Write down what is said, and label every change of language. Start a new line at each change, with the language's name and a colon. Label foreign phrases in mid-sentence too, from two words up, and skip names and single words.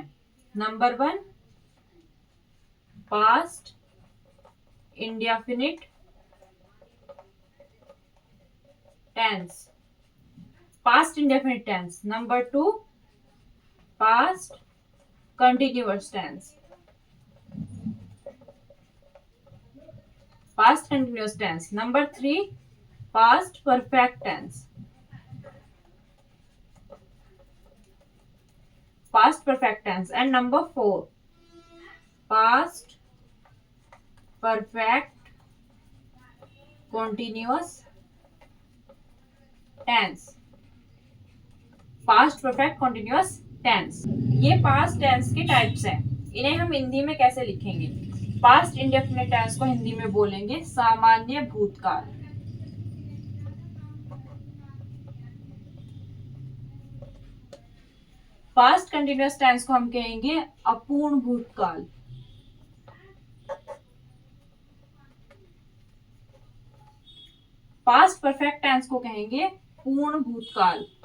English: number 1, past indefinite tense, past indefinite tense. number 2, past continuous tense, past continuous tense. number 3, past perfect tense, past perfect tense. And number 4, past perfect continuous tense, past perfect continuous tense।
Hindi: ये
English: past tense
Hindi: के टाइप्स हैं। इन्हें हम हिंदी में कैसे लिखेंगे?
English: past indefinite tense
Hindi: को हिंदी में बोलेंगे सामान्य भूतकाल।
English: past continuous tense
Hindi: को हम कहेंगे अपूर्ण भूतकाल।
English: past perfect tense
Hindi: को कहेंगे पूर्ण भूतकाल।